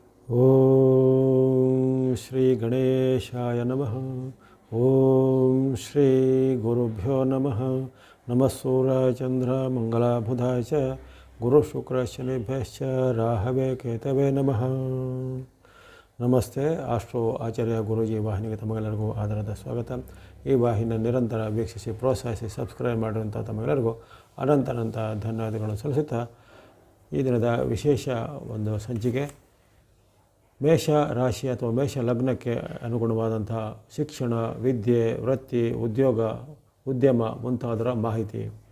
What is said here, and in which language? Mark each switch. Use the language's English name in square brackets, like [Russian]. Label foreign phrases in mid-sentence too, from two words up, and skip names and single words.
[Sanskrit] ಓಂ ಶ್ರೀ ಗಣೇಶಾಯ ನಮಃ. ಓಂ ಶ್ರೀ ಗುರುಭ್ಯೋ ನಮಃ. ನಮಃ ಸೂರ್ಯಾಯ ಚಂದ್ರ ಮಂಗಳಬುಧಾಯ ಚ ಗುರು ಶುಕ್ರ ಶನಿಭ್ಯಶ್ಚ ರಾಹವೇ ಕೇತವೇ ನಮಃ. [Kannada] ನಮಸ್ತೆ. ಆಸ್ಟ್ರೋ ಆಚಾರ್ಯ ಗುರೂಜಿ ವಾಹಿನಿಗೆ ತಮಗೆಲ್ಲರಿಗೂ ಆಧಾರದ ಸ್ವಾಗತ. ಈ ವಾಹಿನಿಯ ನಿರಂತರ ವೀಕ್ಷಿಸಿ ಪ್ರೋತ್ಸಾಹಿಸಿ ಸಬ್ಸ್ಕ್ರೈಬ್ ಮಾಡಿರುವಂಥ ತಮಗೆಲ್ಲರಿಗೂ ಅನಂತ ಧನ್ಯವಾದಗಳನ್ನು ಸಲ್ಲಿಸುತ್ತಾ ಈ ದಿನದ ವಿಶೇಷ ಒಂದು ಸಂಚಿಕೆ ಮೇಷ ರಾಶಿ ಅಥವಾ ಮೇಷ ಲಗ್ನಕ್ಕೆ ಅನುಗುಣವಾದಂತಹ ಶಿಕ್ಷಣ, ವಿದ್ಯೆ, ವೃತ್ತಿ, ಉದ್ಯೋಗ, ಉದ್ಯಮ ಮುಂತಾದರ ಮಾಹಿತಿ.